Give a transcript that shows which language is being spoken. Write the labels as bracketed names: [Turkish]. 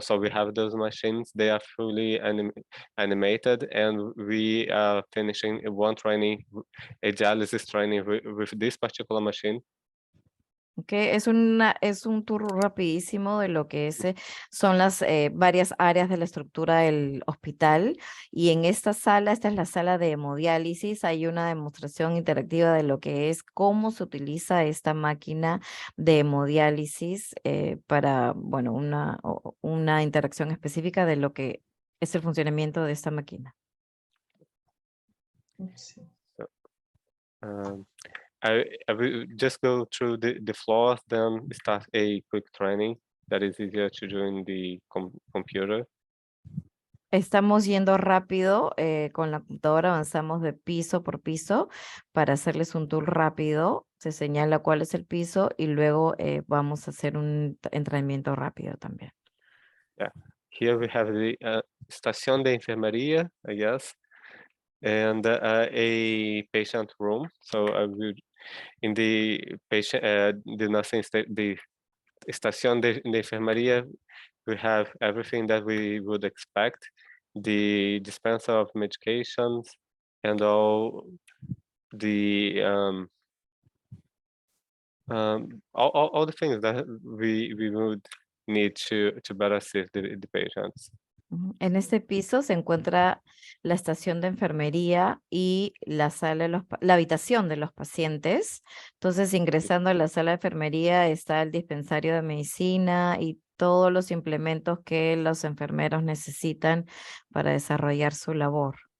[English] So we have those machines. They are fully animated, and we are finishing one training, a dialysis training with this particular machine. Okay. [Spanish] Es un tour rapidísimo de lo que son las varias áreas de la estructura del hospital, y en esta es la sala de hemodiálisis. Hay una demostración interactiva de lo que es cómo se utiliza esta máquina de hemodiálisis para, bueno, una interacción específica de lo que es el funcionamiento de esta máquina. Sí. [English] I will just go through the floors, then start a quick training that is easier to do in the computer. [Spanish] Estamos yendo rápido con la computadora, avanzamos de piso por piso para hacerles un tour rápido. Se señala cuál es el piso y luego vamos a hacer un entrenamiento rápido también. [English] Yeah, here we have the [Spanish] estación de enfermería, [English] I guess, and a patient room. So in the patient, the nursing the [Spanish] estación de enfermería, [English] we have everything that we would expect: the dispenser of medications and all the all the things that we would need to better assist the patients. [Spanish] En este piso se encuentra la estación de enfermería y la habitación de los pacientes. Entonces, ingresando a la sala de enfermería está el dispensario de medicina y todos los implementos que los enfermeros necesitan para desarrollar su labor.